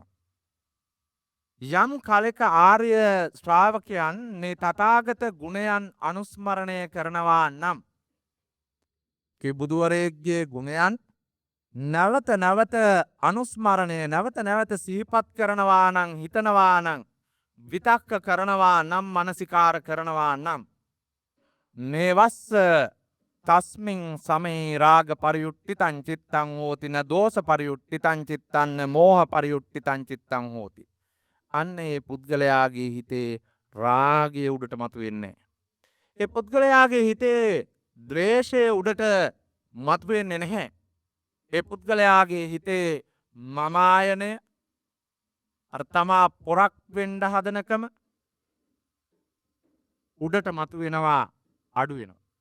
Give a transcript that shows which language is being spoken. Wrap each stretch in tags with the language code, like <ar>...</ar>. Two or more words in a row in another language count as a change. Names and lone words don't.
<si>යම් කලක ආර්ය ශ්‍රාවකයන් මේ තථාගත ගුණයන් අනුස්මරණය කරනවා නම් බුදුවරයෙක්ගේ ගුණයන් නැවත නැවත අනුස්මරණය නැවත නැවත සිහිපත් කරනවා නම්, හිතනවා නම්, විතක්ක කරනවා නම්, මනසිකාර කරනවා නම්</si> <pi>නේවස්ස තස්මින් සමේ රාග පරියුට්ඨිතං චිත්තං හෝති න දෝස පරියුට්ඨිතං චිත්තං න මෝහ පරියුට්ඨිතං චිත්තං හෝති.</pi> <si>අන්න ඒ පුද්ගලයාගේ හිතේ රාගය උඩට මතුවෙන්නේ නැහැ. ඒ පුද්ගලයාගේ හිතේ ද්වේෂය උඩට මතුවෙන්නේ නැහැ. ඒ පුද්ගලයාගේ හිතේ මමායනය අර තමා පොරක් වෙන්න හදනකම උඩට මතුවෙනවා, අඩු වෙනවා.</si>